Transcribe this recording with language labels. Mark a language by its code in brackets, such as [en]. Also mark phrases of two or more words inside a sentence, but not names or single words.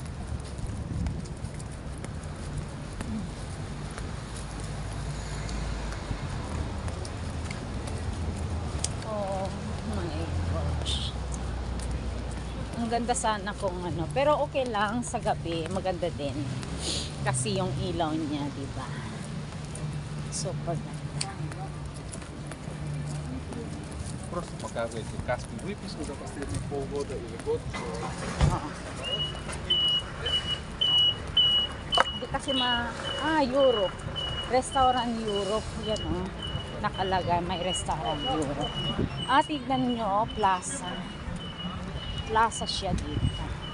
[en] Oh my gosh. [tl] Ang ganda sana kung ano. Pero okay lang sa gabi. Maganda din. Kasi yung ilaw niya, diba? Super ganda. [ru] Просто показывайте Каспий выписку за последние полгода или год. [tl] Oo. Hindi kasi Europe. Restaurant Europe. Yan, oh. Nakalagay, may restaurant Europe. Tignan nyo, plaza. Plaza siya dito.